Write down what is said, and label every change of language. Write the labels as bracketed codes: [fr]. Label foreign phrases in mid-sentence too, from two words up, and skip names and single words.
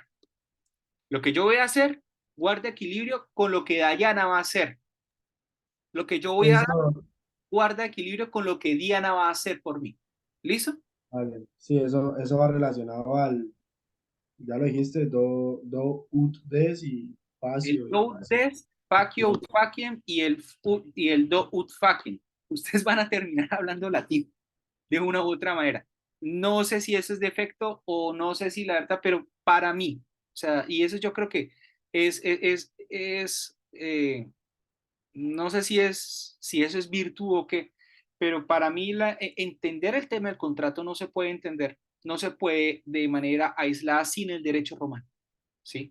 [es] Lo que yo voy a hacer, guarda equilibrio con lo que Dayana va a hacer. Lo que yo voy a dar, eso, guarda equilibrio con lo que Diana va a hacer por mí. ¿Listo? vale. Sí, eso va relacionado al, ya lo dijiste, [la] ut des [es] y El [la] facio y do ut facio. des, facio ut faciem [es] y el [la] do ut faciem. [es] Ustedes van a terminar hablando latín de una u otra manera. No sé si eso es defecto o no sé si la verdad, pero para mí, o sea, y eso yo creo que no sé si eso es virtud o qué, pero para mí entender el tema del contrato no se puede entender, no se puede de manera aislada sin el derecho romano, ¿sí?